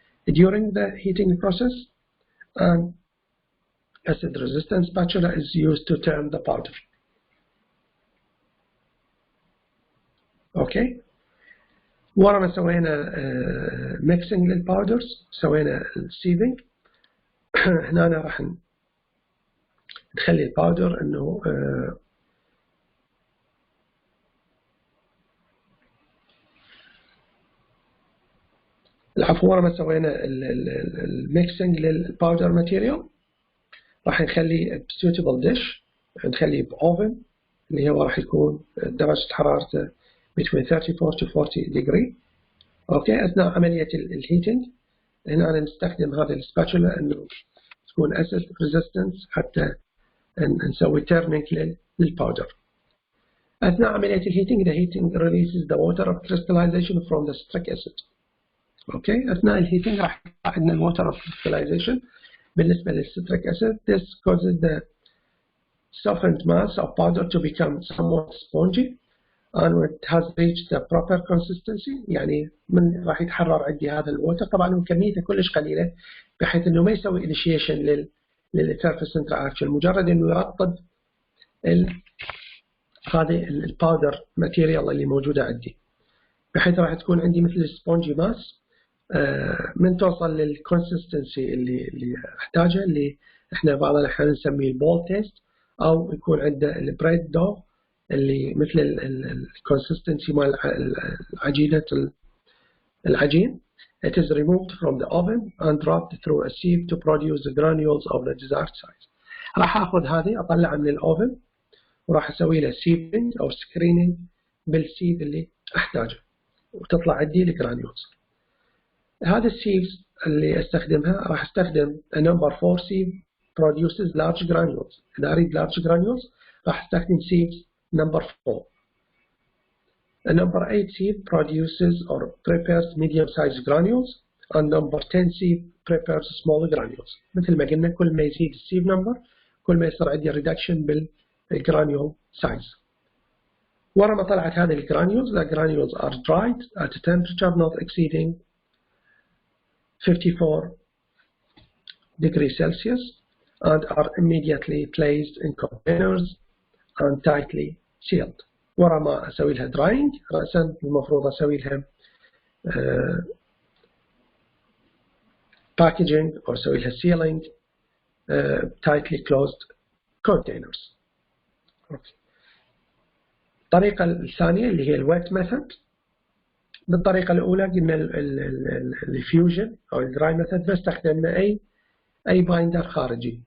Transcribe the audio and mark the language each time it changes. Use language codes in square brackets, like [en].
[en] During the heating process, an acid resistant spatula is used to turn the powder. Okay. [ar] ورا ما سوينا mixing للباودرز سوينا sieving، هنا راح نخلي الباودر انه العفو ورا ما سوينا الميكسينج للباودر ماتيريال راح نخليه بسوتبل ديش، نخليه بأوفن اللي هو راح يكون درجة حرارته [en] between 34 to 40 degree. [ar] اوكي. اثناء عملية الهيتنج هنا نستخدم هذه السباتولا انه تكون [en] acid resistance [ar] حتى نسوي turning للباودر. أثناء عملية الهيتنج [en] the heating releases the water of crystallization from the citric acid. Okay. [ar] أثناء الهيتنج راح عندنا الwater of crystallization بالنسبة للcitric acid. [en] This causes the softened mass of powder to become somewhat spongy and it has reached the proper consistency. [ar] يعني من راح يتحرر عندي هذا الووتر، طبعا كميته كلش قليلة بحيث إنه ما يسوي initiation للeffervescent reaction، مجرد إنه يرطب هذه الباودر ماتيريال اللي موجودة عندي، بحيث راح تكون عندي مثل السبونجي ماس من توصل للكونسستنسي اللي احتاجها، اللي احنا بعض الأحيان نسميه البول تيست، أو يكون عنده البريد دو اللي مثل الكونسستنسي مال عجينة العجين. [en] It is removed from the oven and dropped through a sieve to produce the granules of the desired size. [ar] راح اخذ هذه اطلعها من الاوفن وراح اسوي لها سيفنج او سكريننج بالسيف اللي احتاجه وتطلع عندي الجرانيولز. هذا السيفز اللي استخدمها راح استخدم [en] number 4C produces large granules. [ar] إذا أريد large granules راح استخدم C number 4. [en] Number 8C produces or prepares medium-sized granules, and number 10C prepares small granules. [ar] مثل ما قلنا كل ما يزيد السيف number كل ما يصير عندي reduction بالgranule size. ورا ما طلعت هذه الجرانيولز, [en] the granules are dried at a temperature not exceeding 54 degrees Celsius and are immediately placed in containers and tightly sealed. [ar] ورا ما أسوي لها drying رأسا المفروض أسوي لها packaging أو أسوي لها sealing [en] tightly closed containers. Okay. [ar] الطريقة الثانية اللي هي الويت ميثود. بالطريقة الأولى قلنا الفيوجن أو الدراي ميثود بس استخدمنا أي بايندر خارجي.